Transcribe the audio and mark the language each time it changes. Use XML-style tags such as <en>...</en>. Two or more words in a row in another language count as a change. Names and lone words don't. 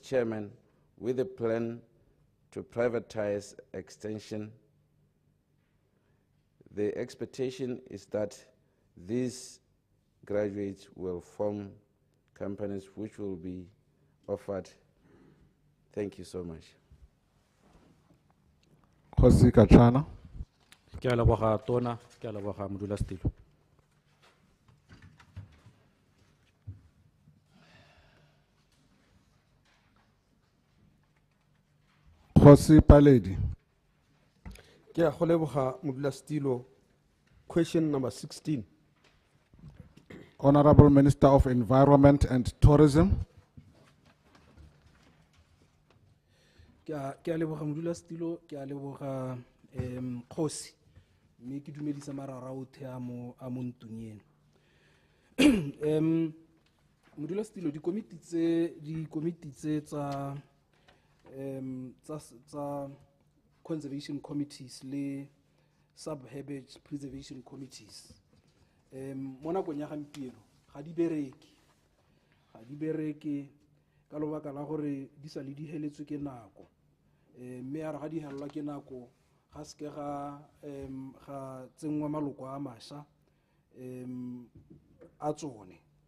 <en>Chairman, with a plan to privatize extension, the expectation is that these graduates will form companies which will be offered. Thank you so much.</en> <tn>Khosi Kachana. Ke a leboga tona, ke a leboga modulasetulo. Khosi Paledi. Ke a go leboga modulasetulo.</tn> <en>Question number 16. Honorable Minister of Environment and Tourism.</en> <tn>Ke a leboga modulasetulo, ke a leboga Khosi. Mme ke dumedisa marara otlhe a mo ntong eno. Modulasetulo, dikomiti tse tsa</tn> <en>conservation committees</en> <tn>le</tn> <en>sub-habitat preservation committees</en> <tn>mo nakong ya gampieno ga di bereke ka lobaka la gore di sa le di heletswe ke nako. Mme ya re ga di helelwa ke nako ga seke ga tsenngwa maloko a mašwa a tsone.</tn>